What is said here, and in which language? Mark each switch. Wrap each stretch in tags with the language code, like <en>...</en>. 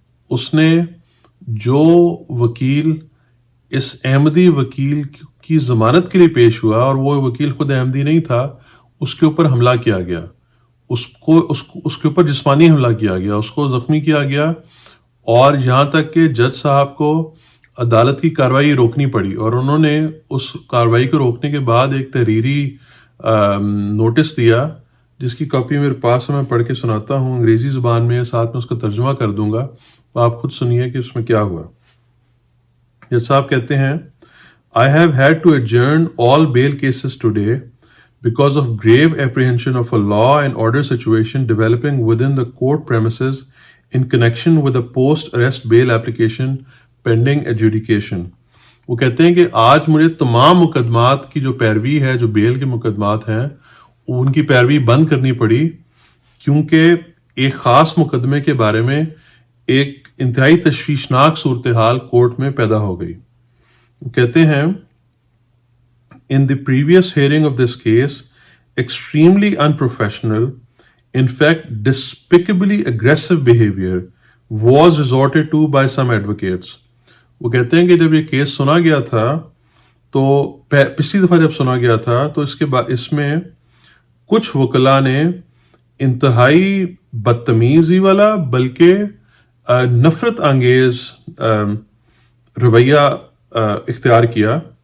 <ur>اس نے جو وکیل اس احمدی وکیل کی ضمانت کے لیے پیش ہوا، اور وہ وکیل خود احمدی نہیں تھا، اس کے اوپر حملہ کیا گیا، اس کے اوپر جسمانی حملہ کیا گیا، اس کو زخمی کیا گیا، اور یہاں تک کہ جج صاحب کو عدالت کی کارروائی روکنی پڑی. اور انہوں نے اس کارروائی کو روکنے کے بعد ایک تحریری نوٹس دیا، جس کی کاپی میرے پاس ہے، میں پڑھ کے سناتا ہوں انگریزی زبان میں، ساتھ میں اس کا ترجمہ کر دوں گا، تو آپ خود سنیے کہ اس میں کیا ہوا. جج صاحب کہتے ہیں،</ur> <en>I have had to adjourn all bail cases today because of grave apprehension of a law and order situation developing within the court premises in connection with a post-arrest bail application pending adjudication.</en> <ur>وہ کہتے ہیں کہ آج مجھے تمام مقدمات کی جو پیروی ہے، جو بیل کے مقدمات ہیں، ان کی پیروی بند کرنی پڑی، کیونکہ ایک خاص مقدمے کے بارے میں ایک انتہائی تشویشناک صورتحال کورٹ میں پیدا ہو گئی. وہ کہتے ہیں</ur> <en>In the previous hearing of this case, extremely unprofessional, in fact despicably aggressive behavior was resorted to by some advocates.</en> <ur>وہ کہتے ہیں کہ جب یہ کیس سنا گیا تھا تو پچھلی دفعہ جب سنا گیا تھا تو اس میں کچھ وکلاء نے انتہائی بدتمیزی والا بلکہ نفرت انگیز رویہ اختیار کیا.</ur>